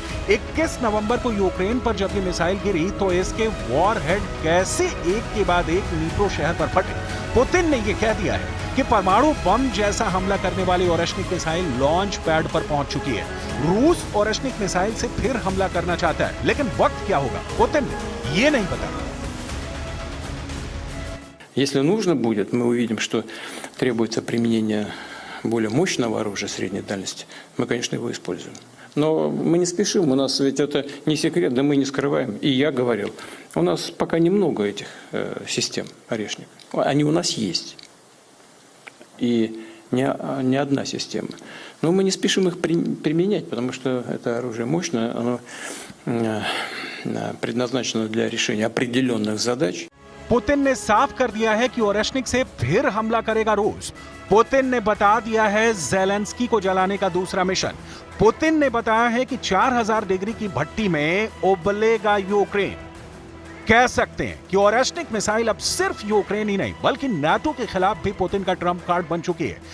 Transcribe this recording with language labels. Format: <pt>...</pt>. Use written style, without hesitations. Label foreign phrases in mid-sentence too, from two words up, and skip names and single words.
<hi>21 नवंबर को यूक्रेन पर जब ये मिसाइल गिरी तो इसके वॉरहेड कैसे एक के बाद एक नीप्रो शहर पर फटे। पुतिन ने ये कह दिया है कि परमाणु बम जैसा हमला करने वाली ओरेश्निक मिसाइल</hi> <en>launch pad</en> <hi>पर पहुंच चुकी है। रूस ओरेश्निक मिसाइल से फिर हमला करना चाहता है, लेकिन वक्त क्या होगा पुतिन ने ये नहीं बताया।</hi> <ru>Если нужно будет, мы увидим, что требуется применение более мощного оружия средней дальности, мы, конечно, его используем. Но мы не спешим, у нас ведь это не секрет, да мы не скрываем. И я говорил, у нас пока немного этих систем орешник. Они у нас есть. И не одна система. Но мы не спешим их применять, потому что это оружие мощное, оно предназначено для решения определенных задач.</ru> <hi>पुतिन ने साफ कर दिया है कि ओरेश्निक से फिर हमला करेगा रूस। पुतिन ने बता दिया है ज़ेलेंस्की को जलाने का दूसरा मिशन। पुतिन ने बताया है कि 4000 डिग्री की भट्टी में उबलेगा यूक्रेन। कह सकते हैं कि ओरेश्निक मिसाइल अब सिर्फ यूक्रेन ही नहीं बल्कि नाटो के खिलाफ भी पुतिन का</hi> <en>trump card</en> <hi>बन चुकी है।</hi>